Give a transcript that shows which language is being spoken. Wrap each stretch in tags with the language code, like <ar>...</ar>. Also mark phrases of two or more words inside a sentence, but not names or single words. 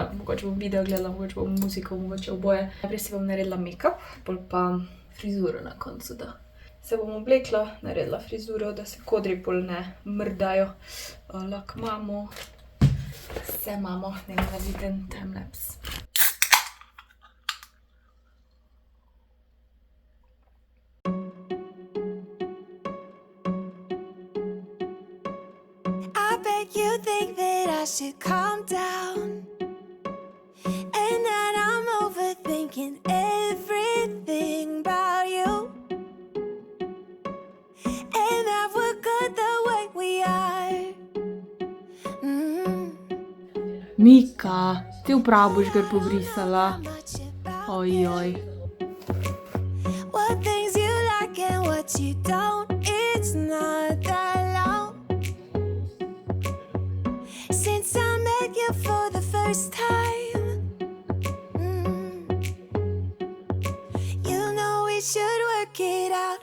<sl>Mogoče bom video gledala, mogoče bom muziko, mogoče oboje. Najprej si bom naredila make-up, pol pa frizuro na koncu, da se bom oblekla, naredila frizuro, da se kodri pol ne mrdajo. Lak imamo, vse imamo, nekaj da vidim timelapse.</sl> <en>I bet you think that I should calm down and that I'm overthinking everything about you. And that we're good the way we are.</en> <sl>Mika, ti upravo boš gar pobrisala. Ojoj.</sl> <en>What things you like and what you don't, it's not that long since I met you for the first time. You know we should work it out.</en>